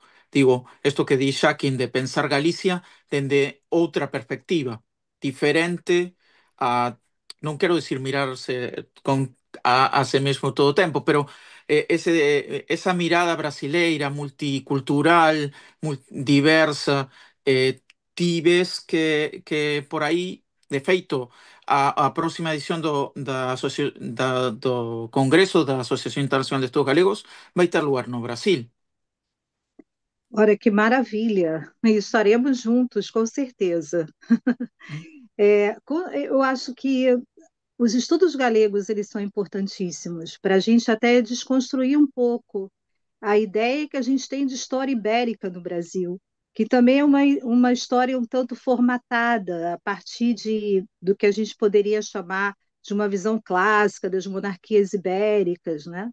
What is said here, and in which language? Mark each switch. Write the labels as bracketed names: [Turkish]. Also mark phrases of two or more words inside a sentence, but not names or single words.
[Galician] Digo, isto que di Xaquín de pensar Galicia dende outra perspectiva, diferente a, non quero dicir mirarse a se mesmo todo o tempo, pero esa mirada brasileira, multicultural, diversa, ti ves que por aí, de feito, a próxima edición do Congreso da Asociación Internacional de Estudos Galegos vai ter lugar no Brasil. [Portuguese] Olha que maravilha! E estaremos juntos, com certeza. Eu acho que os estudos galegos eles são importantíssimos para a gente até desconstruir um pouco a ideia que a gente tem de história ibérica no Brasil, que também é uma história um tanto formatada a partir do que a gente poderia chamar de uma visão clássica das monarquias ibéricas, né?